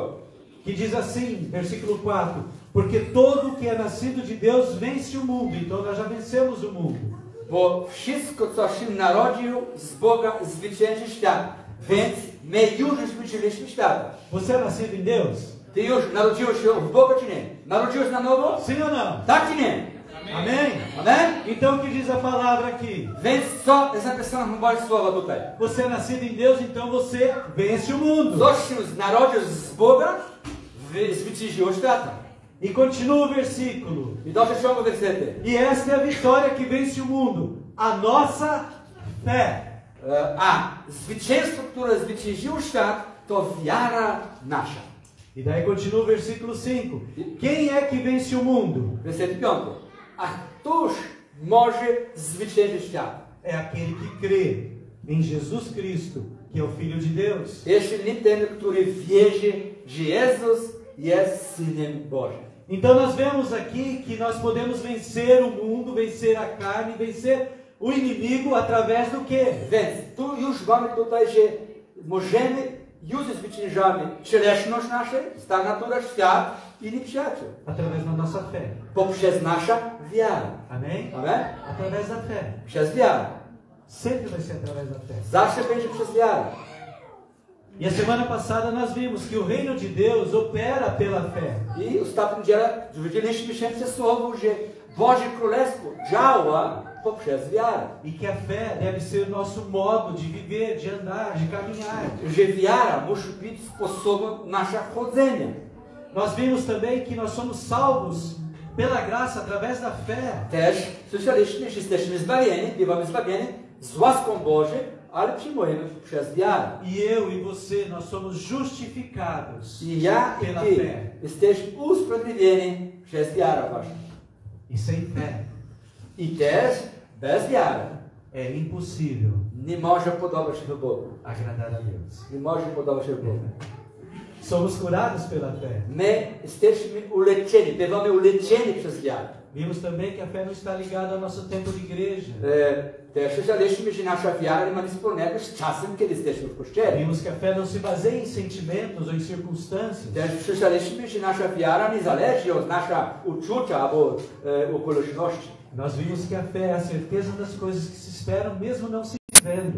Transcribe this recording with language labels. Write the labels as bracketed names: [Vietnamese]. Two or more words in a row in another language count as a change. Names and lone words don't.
[Portuguese] Que diz assim, versículo 4: porque todo que é nascido de Deus vence o mundo. Então nós já vencemos o mundo. [Polish] Bo wszystko, co się narodził z Boga, zwycięży świat. Więc my już zwyciężyliśmy świata. [Portuguese] Você é nascido em Deus? [Polish] Ty już narodziłeś się w Boga czy nie? Narodziłeś na nowo? [Portuguese] Sim ou não? [Polish] Tak czy nie? [Portuguese] Amém? [Polish] Amen? [Portuguese] Então o que diz a palavra aqui? [Polish] Więc co jest napisane w Boże Słowo tutaj? [Portuguese] Você é nascido em Deus, então você vence o mundo. [Polish] Coś się narodził z Boga, zwyciężyło świata. [Portuguese] E continua o versículo. [Polish] I dalsze ciągu wersety. [Portuguese] E esta é a vitória que vence o mundo. A nossa fé. [Polish] A zwycięstwo, które zwyciężyło świat, to wiara nasza. [Portuguese] E daí continua o versículo 5. Quem é que vence o mundo? [Polish] Wersety 5. A któż może zwyciężyć świat? [Portuguese] É aquele que crê em Jesus Cristo, que é o Filho de Deus. [Polish] Jeśli ten, który wierzy, że Jezus jest Synem Bożym. [Portuguese] Então nós vemos aqui que nós podemos vencer o mundo, vencer a carne, vencer o inimigo através do quê? [Polish] Więc tu już mamy tutaj, że możemy, już zwyciężamy cielesność naszą, stan natura, świat i nieprzyjaciół. [Portuguese] Através da nossa fé. [Polish] Poprzez nasza wiara. [Portuguese] Amém? [Polish] Amen? [Portuguese] Através da fé. [Polish] Przez wiarę. [Portuguese] Sempre vai ser através da fé. [Polish] Zawsze będzie przez wiarę. [Portuguese] E a semana passada nós vimos que o reino de Deus opera pela fé. [Polish] I ostatnim dziele widzieliśmy się przez słowo, że Boże Królestwo działa poprzez wiarę. [Portuguese] E que a fé deve ser o nosso modo de viver, de andar, de caminhar. [Polish] Że wiara musi być sposobem naszego chodzenia. [Portuguese] Nós vimos também que nós somos salvos pela graça através da fé. [Polish] Też słyszeliśmy, że jesteśmy zbawieni, bywamy zbawieni z łaską Bożą, ale przyjmujemy przez wiarę. [Portuguese] E eu e você, nós somos justificados [Polish] I ja i [Portuguese] pela [Polish] ty [Portuguese] fé. [Polish] jesteśmy usprawiedliwieni przez wiarę waszą. [Portuguese] E sem fé [Polish] I też bez wiary [Portuguese] é impossível [Polish] nie może podobać się Bogu. [Portuguese] agradar a Deus. [Polish] Nie może podobać się Bogu. [Portuguese] Somos curados pela fé. [Polish] My jesteśmy uleczeni, bywamy uleczeni przez wiarę. [Portuguese] Vimos também que a fé não está ligada ao nosso tempo de igreja. [Polish] Też słyszeliśmy, że nasza wiara nie ma nic wspólnego z czasem, kiedy jesteśmy w kościele. [Portuguese] Vimos que a fé não se baseia em sentimentos ou em circunstâncias. [Polish] Też słyszeliśmy, że nasza wiara nie zależy od naszego uczucia albo okoliczności. [Portuguese] Nós vimos que a fé é a certeza das coisas que se esperam, mesmo não se vendo.